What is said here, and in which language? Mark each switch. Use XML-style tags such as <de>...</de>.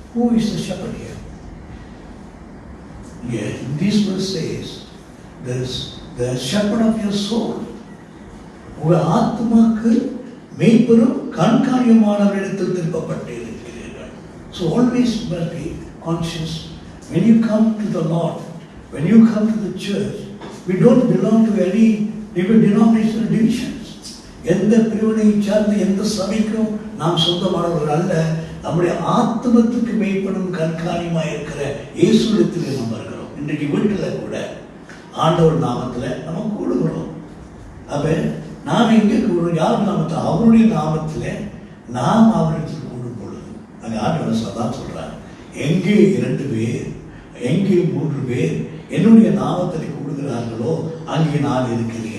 <en>Who is the shepherd here? Yeah, this verse says there is the shepherd of your soul.</en> <ta>உங்கள் ஆத்மாக்கு மேய்ப்பரும் கண்காணியுமான இடத்தில் திருப்பப்பட்டு இருக்கிறீர்கள்.</ta> <en>So always be conscious when you come to the Lord, when you come to the church. We don't belong to any denominational divisions.</en> <ta>எந்த பிரிவினை சார்ந்த எந்த சபைக்கும் நாம் சொந்தமானவர்கள் அல்ல. நம்முடைய ஆத்மத்துக்கு மேய்ப்படும் கண்காணியமாக இருக்கிற இயேசுவிடத்தில் நம்ம இருக்கிறோம். இன்றைக்கு வீட்டில் கூட ஆண்டவர் நாமத்தில் நம்ம கூடுகிறோம். அப்ப நாம் எங்கே கூடுறோம்? யார் நாமத்தில்? அவருடைய நாமத்தில் நாம் அவரிடத்தில் கூடும் பொழுது அங்கே ஆண்டவர் சதான் சொல்றார், எங்கே 2 பேர், எங்கே 3 பேர் என்னுடைய நாமத்தில் கூடுகிறார்களோ அங்கே நான் இருக்கிறேன்.</ta>